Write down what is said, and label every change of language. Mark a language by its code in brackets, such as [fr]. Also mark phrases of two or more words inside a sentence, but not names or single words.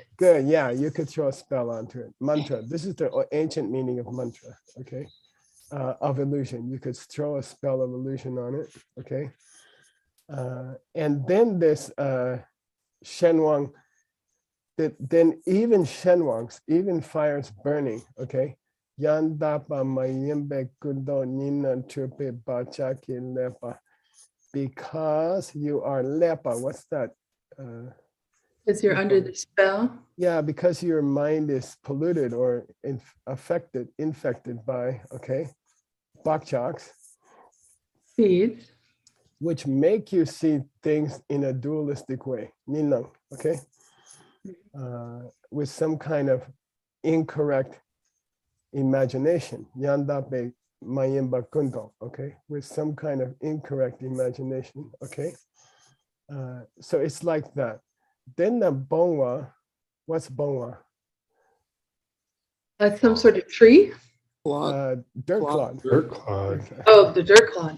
[en] Good, yeah, you could throw a spell onto it. Mantra, this is the ancient meaning of mantra, okay? Of illusion, you could throw a spell of illusion on it, okay? And then this Shenwang, then even Shenwangs, even fires burning, okay? Yandapa mayembe kudo nina chupe bachaki lepa. Because you are lepa, what's that? Because you're under the spell. Yeah, because your mind is polluted or infected by, okay, bakchaks, Seeds. which make you see things in a dualistic way, ninang, okay, with some kind of incorrect imagination, yandape mayimba kundo, okay, with some kind of incorrect imagination, okay. So it's like that. Then the bongwa, what's bongwa? Like some sort of tree. Dirt Clod. clod. Dirt clod. Oh, the dirt clod.